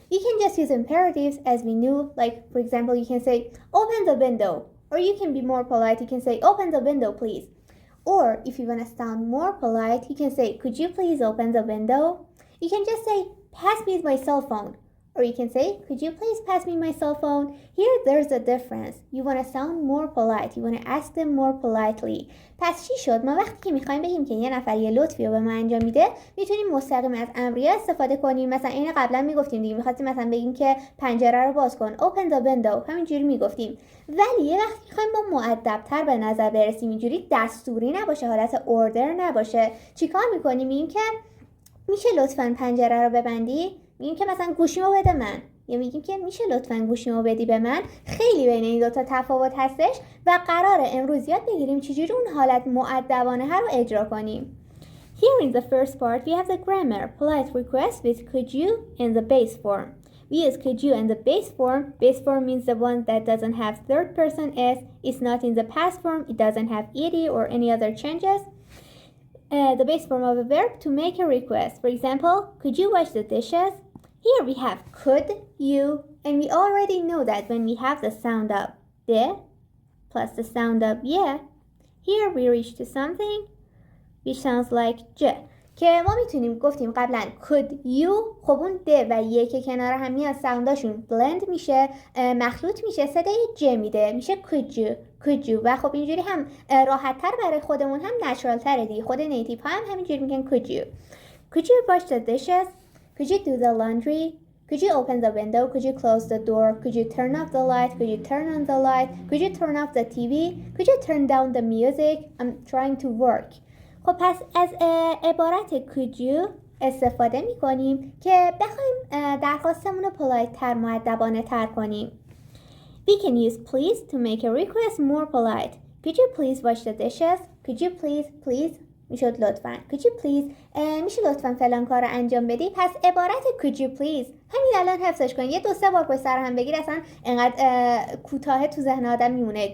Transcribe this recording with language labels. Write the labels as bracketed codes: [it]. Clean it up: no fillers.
[en] You can just use imperatives as we knew, like for example you can say open the window, or you can be more polite, you can say open the window please. Or if you want to sound more polite, you can say could you please open the window. You can just say pass me my cell phone, or you can say could you please pass me my cell phone. Here there's a difference. You want to sound more polite, you want to ask them more politely. [fa] پس چی شد؟ ما وقتی که میخوایم بگیم که یه نفر یه لطفی رو به ما انجام میده، میتونیم مستقیم از امریه استفاده کنیم. مثلا این قبلا میگفتیم دیگه، میخواستیم مثلا بگیم که پنجره رو باز کن، [en] open the window، [fa] همینجوری میگفتیم. ولی یه وقتی میخوایم با مؤدب‌تر به نظر برسیم، اینجوری دستوری نباشه، حالت اوردر نباشه، چیکار میکنیم؟ میگیم که میشه لطفاً پنجره رو ببندی؟ میگیم که مثلا گوشیمو بده من، یا میگیم که میشه لطفاً گوشیمو بدی به من. خیلی بین این دوتا تفاوت هستش و قراره امروز یاد بگیریم چجوری اون حالت مؤدبانه ها رو اجرا کنیم. [en] Here in the first part we have the grammar, polite request with could you and the base form. We use could you and the base form. Base form means the one that doesn't have third person s, it's not in the past form, it doesn't have ed or any other changes. The base form of a verb to make a request. For example, could you wash the dishes? Here we have could you, and we already know that when we have the sound of the plus the sound of yeah, here we reach to something which sounds like j. [fa] که ما میتونیم گفتیم قبلا could you، خب اون د و یه که کنار هم میاد ساونداشون blend میشه، مخلوط میشه، صدای ج میده، میشه could you و خب اینجوری هم راحت تر برای خودمون، هم نچرال تره دیگه. خود نیتیو ها هم همینجوری میگن [en] could you wash the dishes, could you do the laundry, could you open the window, could you close the door, could you turn off the light, could you turn on the light, could you turn off the TV, could you turn down the music, I'm trying to work. [fa] خب پس از عبارت could you استفاده می کنیم که بخوایم درخواستمون رو polite تر، مؤدبانه تر کنیم. [en] We can use please to make a request more polite. Could you please wash the dishes? Could you please [fa] میشد لطفاً. Could you please میشه لطفاً فلان کار رو انجام بدی. پس عبارت [en] could you please [fa] همین الان حفظش کن، یه 2-3 بار پشت سر هم بگیر، اصلا انقدر کوتاه تو ذهن آدم میمونه.